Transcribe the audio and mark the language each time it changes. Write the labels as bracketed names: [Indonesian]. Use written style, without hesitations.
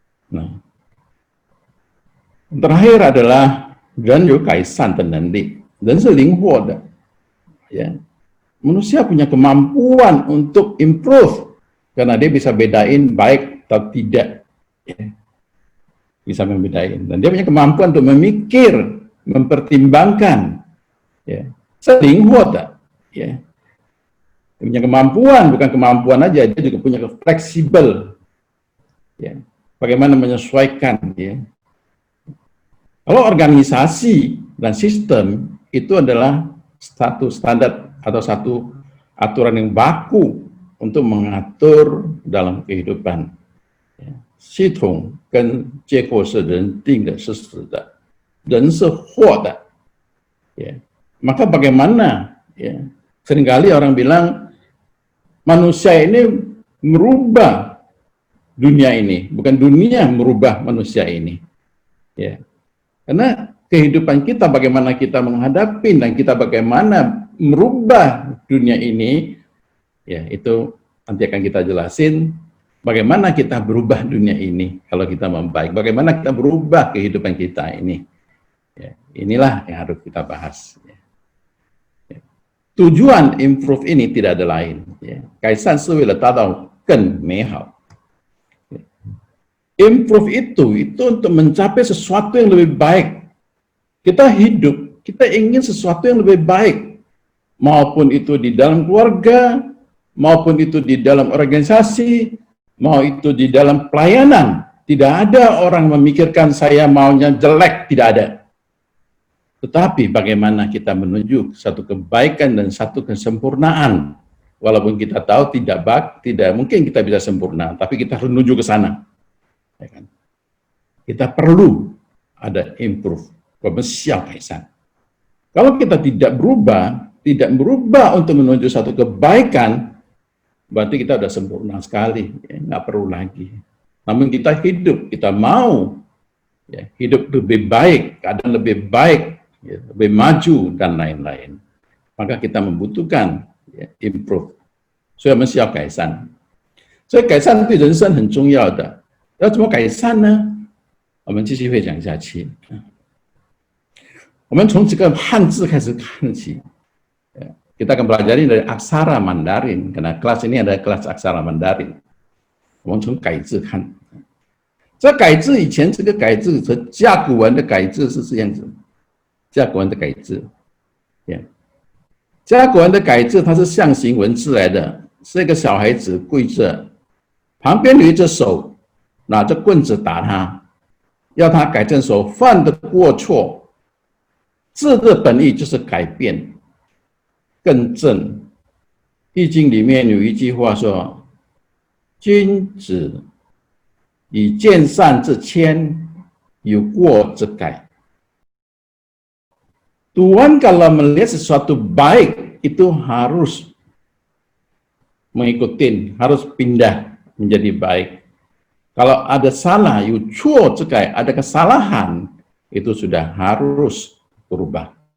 [Indonesian] Nah, terakhir adalah [Chinese] 人有改善的能力，人是灵活的， ya. [Indonesian] Manusia punya kemampuan untuk improve karena dia bisa bedain baik atau tidak, ya. Bisa membedain, dan dia punya kemampuan untuk memikir, mempertimbangkan, ya. Selingkuh, ya. Dia punya kemampuan, bukan kemampuan aja, dia juga punya fleksibel, ya. Bagaimana menyesuaikan, ya. Kalau organisasi dan sistem itu adalah satu standar atau satu aturan yang baku untuk mengatur dalam kehidupan. [Chinese] Sistem 跟结构是人定的，是死的，人是活的，ya. [Indonesian] Maka bagaimana, ya, seringkali orang bilang manusia ini merubah dunia ini, bukan dunia merubah manusia ini, ya. Karena kehidupan kita, bagaimana kita menghadapi dan kita bagaimana merubah dunia ini, ya, itu nanti akan kita jelasin. Bagaimana kita berubah dunia ini kalau kita membaik, bagaimana kita berubah kehidupan kita ini, ya, inilah yang harus kita bahas, ya. Tujuan improve ini tidak ada lain, ya. [Chinese] 改善是为了达到更美好。 [Indonesian] Improve itu untuk mencapai sesuatu yang lebih baik. Kita hidup, kita ingin sesuatu yang lebih baik, maupun itu di dalam keluarga, maupun itu di dalam organisasi, mau itu di dalam pelayanan. Tidak ada orang memikirkan saya maunya jelek, tidak ada. Tetapi bagaimana kita menuju satu kebaikan dan satu kesempurnaan. Walaupun kita tahu tidak mungkin kita bisa sempurna, tapi kita harus menuju ke sana. Ya kan? Kita perlu ada improve, kaisan. Kalau kita tidak berubah untuk menuju satu kebaikan, berarti kita sudah sempurna sekali, ya, nggak perlu lagi. Namun kita hidup, kita mau, ya, hidup lebih baik, keadaan lebih baik, ya, lebih maju dan lain-lain. Maka kita membutuhkan, ya, improve. [Chinese] 所以我们需要改善。所以改善对人生很重要的。要怎么改善呢？我们继续会讲下去。我们从这个汉字开始看起。 [Indonesian] Kita akan pelajari dari aksara Mandarin, karena kelas ini adalah kelas aksara Mandarin. [Chinese] 我们从改字看。这改字以前这个改字和甲骨文的改字是这样子，甲骨文的改字呀。甲骨文的改字它是象形文字来的，是一个小孩子跪着，旁边有一只手拿着棍子打他，要他改正所犯的过错。字的本意就是改变、更正。易经里面有一句话说：“君子以见善之迁，有过之改。” [Indonesian] Tuhan kalau melihat sesuatu baik itu harus mengikuti, harus pindah menjadi baik. Kalau ada salah, ada kesalahan, itu sudah harus berubah.